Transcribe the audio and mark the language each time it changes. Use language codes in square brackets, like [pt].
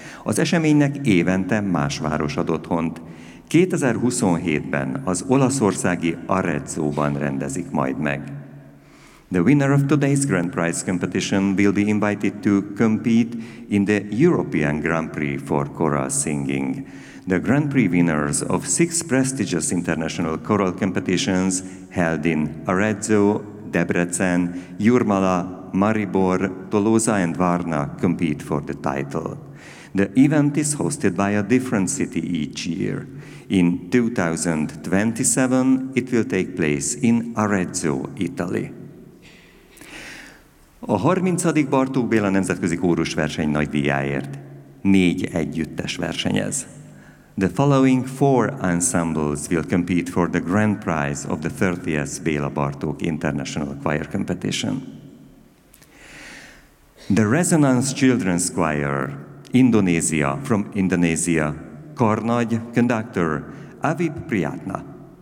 [hu] Az eseménynek évente más város ad otthont. 2027-ben az olaszországi Arezzóban rendezik majd meg. [en] The winner of today's Grand Prize competition will be invited to compete in the European Grand Prix for Choral Singing. The Grand Prix winners of 6 prestigious international choral competitions held in Arezzo, Debrecen, Jurmala, Maribor, Tolosa and Varna compete for the title. The event is hosted by a different city each year. In 2027, it will take place in Arezzo, Italy. [hu] A 30. Bartók Béla Nemzetközi Kórusverseny nagydíjáért 4 együttes versenyez. [en] The following four ensembles will compete for the grand prize of the 30th Béla Bartók International Choir Competition. The Resonance Children's Choir, Indonesia, from Indonesia, Karnagy, conductor, Avib Priyatna.